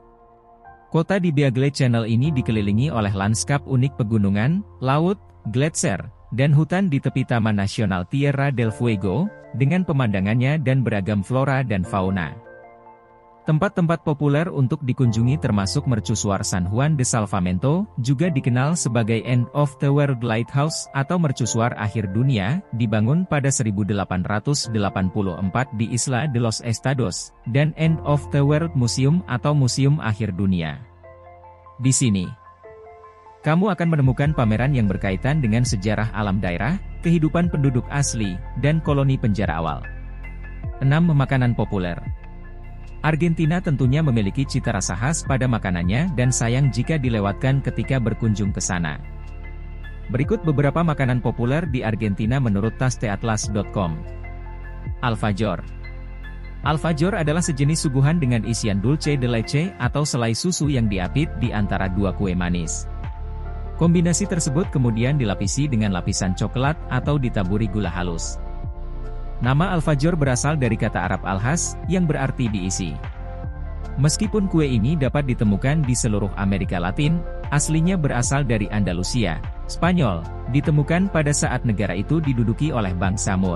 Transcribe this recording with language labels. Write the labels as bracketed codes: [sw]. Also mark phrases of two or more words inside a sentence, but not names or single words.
[id] Kota di Beagle Channel ini dikelilingi oleh lanskap unik pegunungan, laut, gletser, dan hutan di tepi Taman Nasional Tierra del Fuego, dengan pemandangannya dan beragam flora dan fauna. Tempat-tempat populer untuk dikunjungi termasuk Mercusuar San Juan de Salvamento, juga dikenal sebagai End of the World Lighthouse atau Mercusuar Akhir Dunia, dibangun pada 1884 di Isla de los Estados, dan End of the World Museum atau Museum Akhir Dunia. Di sini, kamu akan menemukan pameran yang berkaitan dengan sejarah alam daerah, kehidupan penduduk asli, dan koloni penjara awal. 6. Makanan populer. Argentina tentunya memiliki cita rasa khas pada makanannya dan sayang jika dilewatkan ketika berkunjung ke sana. Berikut beberapa makanan populer di Argentina menurut tasteatlas.com. Alfajor. Alfajor adalah sejenis suguhan dengan isian [es] dulce de leche [id] atau selai susu yang diapit di antara dua kue manis. Kombinasi tersebut kemudian dilapisi dengan lapisan coklat atau ditaburi gula halus. Nama alfajor berasal dari kata Arab alhas, yang berarti diisi. Meskipun kue ini dapat ditemukan di seluruh Amerika Latin, aslinya berasal dari Andalusia, Spanyol, ditemukan pada saat negara itu diduduki oleh bangsa Moor.